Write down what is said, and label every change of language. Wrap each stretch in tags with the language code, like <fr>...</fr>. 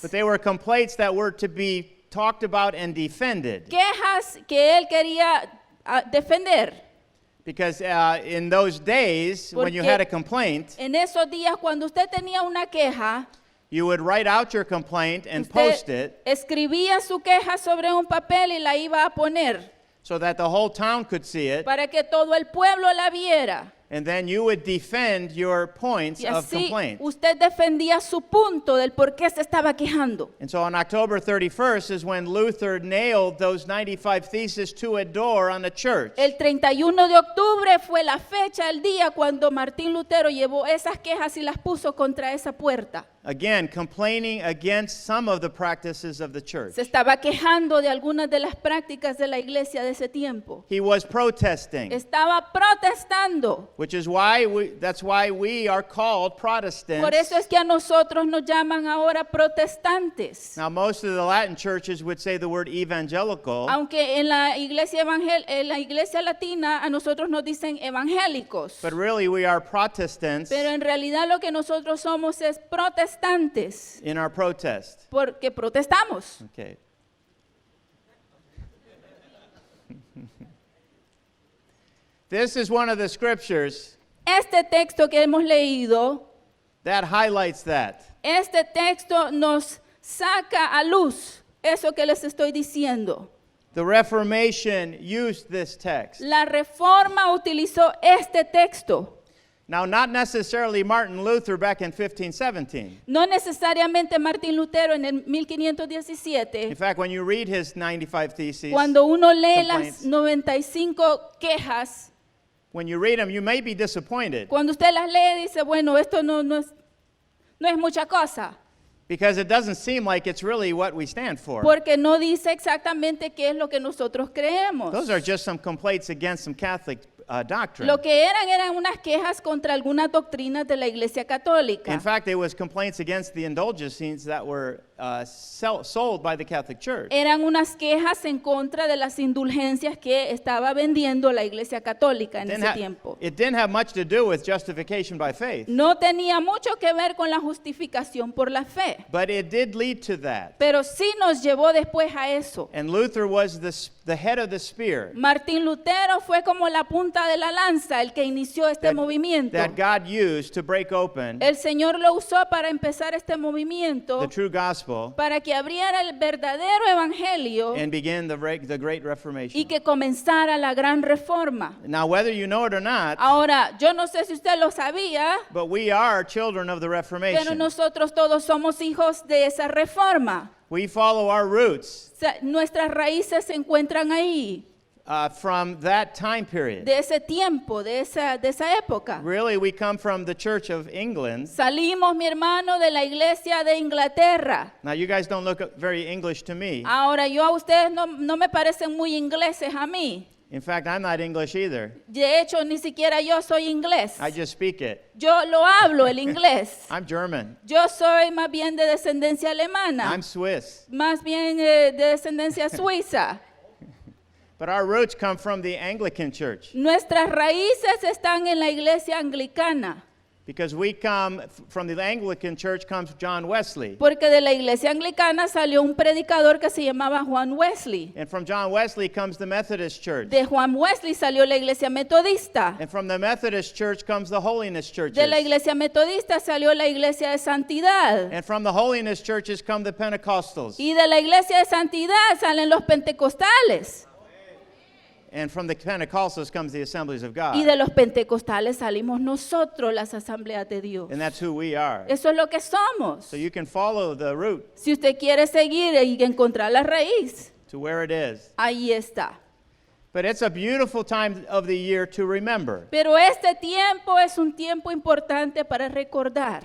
<en>But they were complaints that were to be talked about and defended.</en> <es>Quejas que él quería defender.</es> <en>Because in those days, when you</en> <es>Porque</es> <en>had a complaint,</en> <es>En esos días, cuando usted tenía una queja,</es> <en>you would write out your complaint and post</en> <es>usted</es> <en>it</en> <es>escribía su queja sobre un papel y la iba a poner</es> <en>so that the whole town could see it.</en> <es>para que todo el pueblo la viera.</es> <en>And then you would defend your points</en> <es>Y</es> <en>of</en> <es>así</es> <en>complaint.</en> <es>usted defendía su punto del por qué se estaba quejando.</es> <en>And so on October 31st is when Luther nailed those 95 theses to a door on a church.</en> <es>El 31 de octubre fue la fecha, el día cuando Martín Lutero llevó esas quejas y las puso contra esa puerta.</es> <en>Again, complaining against some of the practices of the church.</en> <es>Se estaba quejando de algunas de las prácticas de la iglesia de ese tiempo.</es> <en>He was protesting,</en> <es>Estaba protestando.</es> <en>which is why that's why we are called Protestants.</en> <es>Por eso es que a nosotros nos llaman ahora protestantes.</es> <en>Now, most of the Latin churches would say the word evangelical,</en> <es>Aunque en la iglesia latina a nosotros nos dicen evangélicos.</es> <en>but really we are Protestants</en> <es>Pero en realidad lo que nosotros somos es protestantes.</es> <en>in our protest.</en> <es>Porque protestamos.</es> <en>Okay. This is one of the scriptures</en> <es>Este texto que hemos leído,</es> <en>that highlights that.</en> <es>este texto nos saca a luz eso que les estoy diciendo.</es> <en>The Reformation used this text.</en> <es>La Reforma utilizó este texto.</es> <en>Now, not necessarily Martin Luther back in 1517.</en> <es>No necesariamente Martín Lutero en el</es> <en>In</en> <es>1517.</es> <en>fact, when you read his 95 theses,</en> <es>Cuando uno lee</es> <en>complaints.</en> <es>las 95 quejas,</es> <en>when you read them, you may be disappointed</en> <es>cuando usted las lee dice, bueno, esto no es mucha cosa.</es> <en>because it doesn't seem like it's really what we stand for.</en> <es>Porque no dice exactamente qué es lo que nosotros creemos.</es> <en>Those are just some complaints against some Catholic doctrine.</en> <es>Lo que eran unas quejas contra algunas doctrinas de la Iglesia Católica.</es> <en>In fact, it was complaints against the indulgences that were sold by the Catholic Church.</en> <es>Eran unas quejas en contra de las indulgencias que estaba vendiendo la Iglesia Católica en ese tiempo.</es> <en>It didn't have much to do with justification by faith,</en> <es>No tenía mucho que ver con la justificación por la fe,</es> <en>but it did lead to that.</en> <es>pero sí nos llevó después a eso.</es> <en>And Luther was the head of the spear</en> <es>Martín Lutero fue como la punta de la lanza, el que inició este movimiento.</es> <en>that God used to break open</en> <es>El Señor lo usó para empezar este movimiento,</es> <en>the true gospel</en> <es>para que abriera el verdadero evangelio</es> <en>and begin the Great Reformation.</en> <es>y que comenzara la gran reforma.</es> <en>Now, whether you know it or not,</en> <es>Ahora, yo no sé si usted lo sabía,</es> <en>but we are children of the</en> <es>pero</es> <en>Reformation.</en> <es>nosotros todos somos hijos de esa reforma.</es> <en>We follow our roots.</en> <es>O sea, nuestras raíces se encuentran ahí.</es> <en>from that time period.</en> <es>de ese tiempo, de esa época.</es> <en>Really, we come from the Church of England.</en> <es>Salimos, mi hermano, de la iglesia de Inglaterra.</es> <en>Now, you guys don't look very English to me.</en> <es>Ahora, yo a ustedes no me parecen muy ingleses a mí.</es> <en>In fact, I'm not English either.</en> <es>De hecho, ni siquiera yo soy inglés.</es> <en>I just speak it.</en> <es>Yo lo hablo el inglés.</es> <en>I'm German.</en> <es>Yo soy más bien de descendencia alemana.</es> <en>I'm Swiss.</en> <es>Más bien de descendencia suiza.</es> <en>But our roots come from the Anglican Church.</en> <es>Nuestras raíces están en la iglesia anglicana.</es> <en>Because we come from the Anglican Church comes John Wesley.</en> <es>Porque de la iglesia anglicana salió un predicador que se llamaba Juan Wesley.</es> <en>And from John Wesley comes the Methodist Church.</en> <es>De Juan Wesley salió la iglesia metodista.</es> <en>And from the Methodist Church comes the Holiness Churches.</en> <es>De la iglesia metodista salió la iglesia de santidad.</es> <en>And from the Holiness Churches come the Pentecostals.</en> <es>Y de la iglesia de santidad salen los pentecostales.</es> <en>And from the Pentecostals comes the Assemblies of God.</en> <es>Y de los pentecostales salimos nosotros, las asambleas de Dios.</es> <en>And that's who we are.</en> <es>Eso es lo que somos.</es> <en>So you can follow the route</en> <es>Si usted quiere seguir y encontrar la raíz,</es> <en>to where it is.</en> <es>ahí está.</es> <en>But it's a beautiful time of the year to remember.</en> <es>Pero este tiempo es un tiempo importante para recordar.</es>